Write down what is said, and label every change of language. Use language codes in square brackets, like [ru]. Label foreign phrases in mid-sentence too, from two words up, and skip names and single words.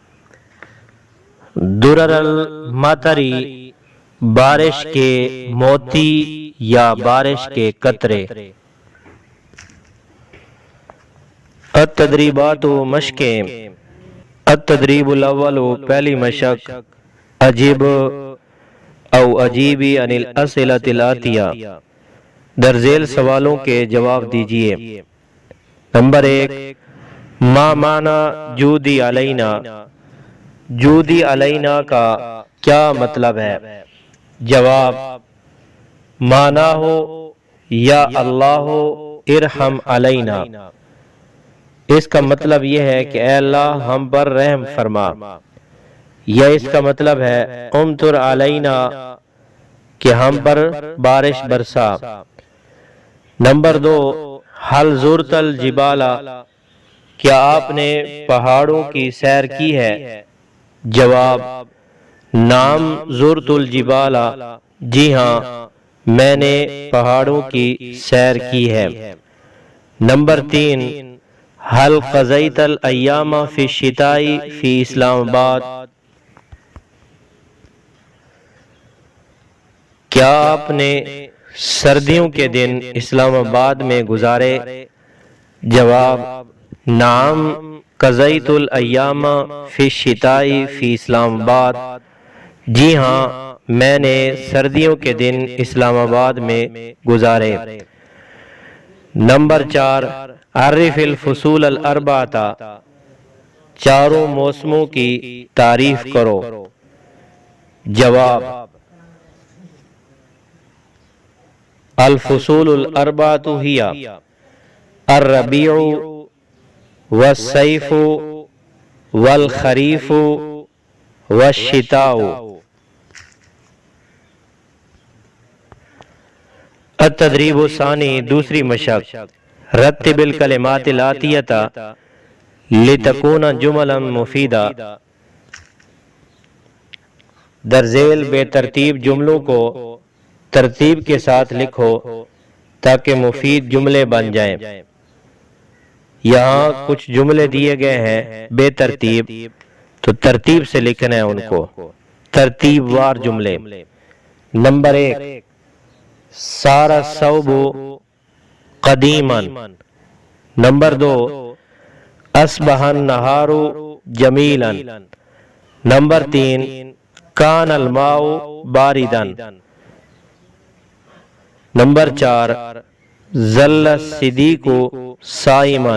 [ar] درر المطر، [ur] بارش کے موتی یا بارش کے قطرے۔ التدریبات، مشقیں۔ [ar] التدریب الاول، [ur] پہلی مشق۔ [ar] اجب او اجیبی عن الاسئلۃ الاتیہ، [ur] درذیل سوالوں کے جواب دیجیے۔ نمبر 1، [ar] ما معنی جودی علینا، جودی علینا [ur] کا کیا مطلب ہے؟ جواب، معنی ہو [ar] یا اللہ ارحم علینا، [ur] اس کا مطلب یہ ہے کہ اے اللہ ہم پر رحم فرما۔ یا اس کا مطلب ہے [ar] امطر علینا [ur] کہ ہم پر بارش برسا۔ نمبر 2، [ar] حل زرت الجبال، [ur] کیا آپ نے پہاڑوں کی سیر کی ہے؟ جواب، [ar] نعم زرت الجبال، [ur] جی ہاں میں نے پہاڑوں کی سیر کی ہے۔ نمبر 3، [ar] حل قضیت الایام فی الشتاء فی اسلام آباد، [ur] کیا آپ نے سردیوں کے دن اسلام آباد میں گزارے؟ جواب، [ar] نعم قضیت الایام فی الشتاء فی اسلام آباد، [ur] جی ہاں میں نے سردیوں کے دن اسلام آباد میں گزارے۔ نمبر 4، [ar] عرف الفصول الاربعہ، [ur] چاروں موسموں کی تعریف کرو۔ [ar] جواب، الفصول الاربعہ ہی الربیع والصیف والخریف والشتاء۔ التدریب الثانی، [ur] دوسری مشق، [ar] رتب الکلمات الآتیہ لتکون جملا مفیدہ، [ur] درذیل بے ترتیب جملوں کو ترتیب کے ساتھ لکھو تاکہ مفید جملے بن جائیں۔ یہاں کچھ جملے دیے گئے ہیں بے ترتیب، تو ترتیب سے لکھنا ہے ان کو، ترتیب وار جملے۔ نمبر 1، [ar] صار الثوب قدیما۔ نمبر 2، اصبح النہار جمیلا۔ نمبر 3، کان الماء باردا۔ نمبر 4، ظل الصدیق صائما۔